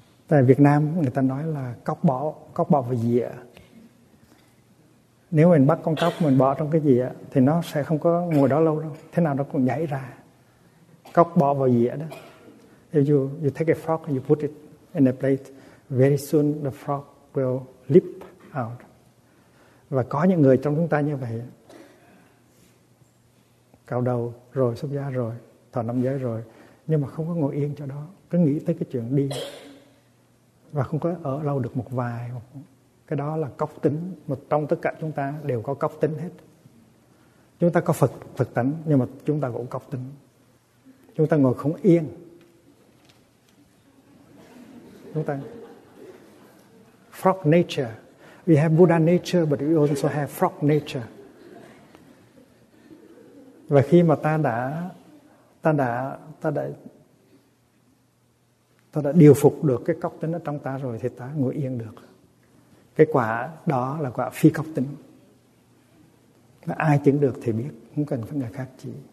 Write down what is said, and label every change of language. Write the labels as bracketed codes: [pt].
[vi] Tại Việt Nam người ta nói là cóc bỏ vào dĩa. Nếu mình bắt con cóc mình bỏ trong cái dĩa thì nó sẽ không có ngồi đó lâu đâu, thế nào nó cũng nhảy ra. Cóc bỏ vào dĩa đó. [en] You take a frog and you put it in a plate. Very soon the frog will leap out. [vi] Và có những người trong chúng ta như vậy. Cạo đầu rồi, xuất gia rồi, thọ năm giới rồi. Nhưng mà không có ngồi yên cho đó. Cứ nghĩ tới cái chuyện đi. Và không có ở lâu được một vài. Cái đó là cóc tính. Một trong tất cả chúng ta đều có cóc tính hết. Chúng ta có Phật tánh, nhưng mà chúng ta cũng cóc tính. Chúng ta ngồi không yên. Chúng ta frog nature. [en] We have Buddha nature, but we also have frog nature. [vi] Và khi mà ta đã điều phục được cái cóc tính ở trong ta rồi thì ta ngồi yên được. Cái quả đó là quả phi cóc tính. Và ai chứng được thì biết, không cần phải người khác chỉ.